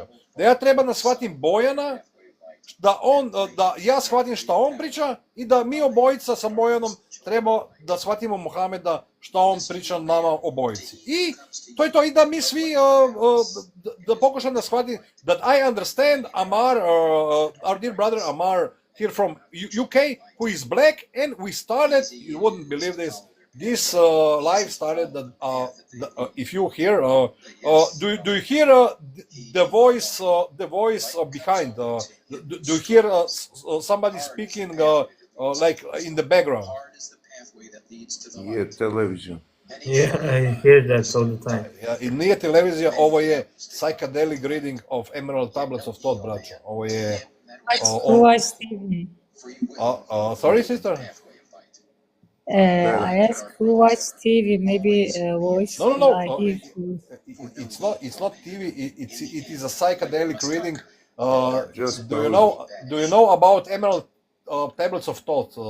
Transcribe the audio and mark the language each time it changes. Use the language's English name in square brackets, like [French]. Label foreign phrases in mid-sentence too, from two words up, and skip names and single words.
[Serbian] Da ja treba da shvatim Bojana, da ja shvatim šta on priča i da mi obojica sa Bojanom treba da shvatimo Mohameda šta on priča nama obojici. I to je to, i da mi svi da pokušam da shvatim, [English] that I understand Amar, our dear brother Amar here from UK, who is black, and we started, you wouldn't believe this live started that if you hear do you hear the voice behind, do you hear somebody speaking like in the background? Je television. Yeah, I hear that all the time. [Serbian] I nije televizija, ovo je [English] psychedelic reading of Emerald Tablets of Thought, [Serbian] braćo. Ovo je [English] Watch TV. sorry, sister? I asked who watch TV, maybe voice. No. It's not TV. It is a psychedelic reading. Do you know about Emerald Tablets of Thought?